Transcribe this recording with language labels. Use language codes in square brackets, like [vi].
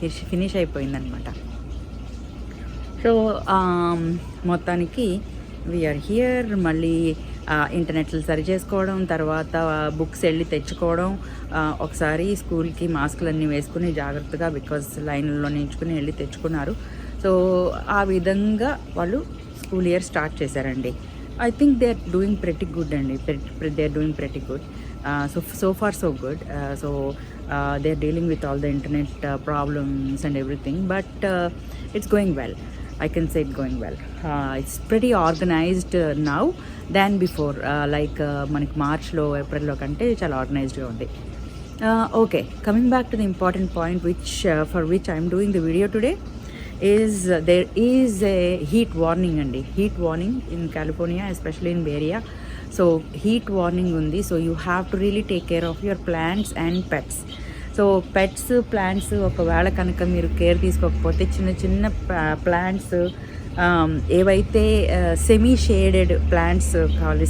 [te] Finish అయిపోయింది అనమాట. So మొత్తానికి [en] We are here. [te] మళ్ళీ ఇంటర్నెట్లు సరి చేసుకోవడం, తర్వాత బుక్స్ వెళ్ళి తెచ్చుకోవడం, ఒకసారి స్కూల్కి మాస్కులన్నీ వేసుకుని జాగ్రత్తగా, బికాజ్ లైన్లో నించుకుని వెళ్ళి తెచ్చుకున్నారు. సో ఆ విధంగా వాళ్ళు స్కూల్ ఇయర్ స్టార్ట్ చేశారండి. [en] I think they are doing pretty good అండి. They are doing pretty good. So far so good. They are dealing with all the internet problems and everything, but it's going well. I can say it's going well. It's pretty organized now than before. [te] మనకి మార్చ్లో ఏప్రిల్లో కంటే చాలా ఆర్గనైజ్డ్గా ఉంది. [en] Okay, coming back to the important point for which I am doing the video today is there is a heat warning andi. Heat warning in California, especially in Bay Area. So heat warning undi. So you have to really take care of your plants and pets. So pets, plants [te] ఒకవేళ కనుక మీరు care తీసుకోకపోతే చిన్న చిన్న plants ఏవైతే semi shaded plants కావాలి.